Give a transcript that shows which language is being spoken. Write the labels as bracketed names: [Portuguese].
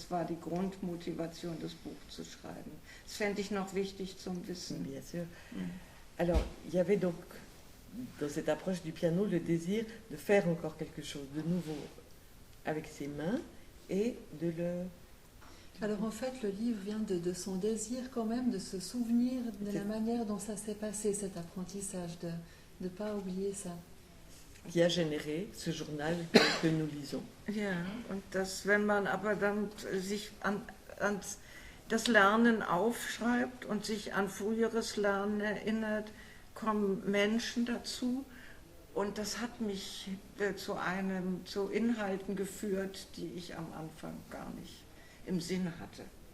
[German] Das war die Grundmotivation, das Buch zu schreiben. Das fände ich noch wichtig zum Wissen. [French] Bien sûr. Alors, il y avait donc dans cette approche du piano le désir de faire encore quelque chose de nouveau avec ses mains et de le... Alors en fait, le livre vient de son désir quand même de se souvenir de la manière dont ça s'est passé, cet apprentissage, de ne pas oublier ça. Qui a généré ce journal que nous lisons. [German] Ja, und wenn man aber dann sich an das Lernen aufschreibt und sich an früheres Lernen erinnert, kommen Menschen dazu und das hat mich zu Inhalten geführt, die ich am Anfang gar nicht im Sinn hatte.